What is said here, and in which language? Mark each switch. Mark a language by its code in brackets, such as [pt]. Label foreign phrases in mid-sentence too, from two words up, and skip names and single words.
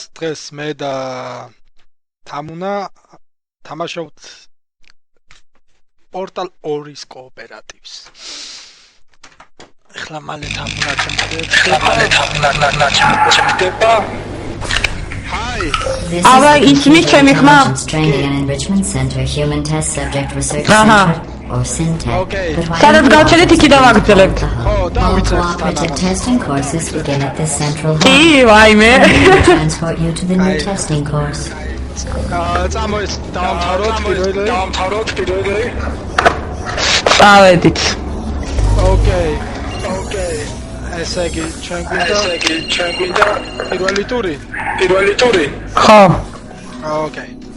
[ka] დღეს მე და თამუნა თამაშობთ პორტალ 2-ის კოოპერატივს. ეხლა მალე თამუნა ჩემდება. [en] Hi. Ava ismi [ka] ჩემი ხმა? [en] Training and Enrichment Center Human Test Subject Research Center or SynTech. Okay. [ka] სადაც გავჩერდით იქიდან ვაგრძელებთ. [en] Cooperative testing courses begin at this central hall. [ka] კი, ვაიმე. [en] Transport you to the new testing course. [ka] წამოეს დავამთავროთ პირველი. წავედით. [en] Okay. [ka] ესე იგი, ჩვენ გვინდა პირველი ტური. ხო. [en] Okay.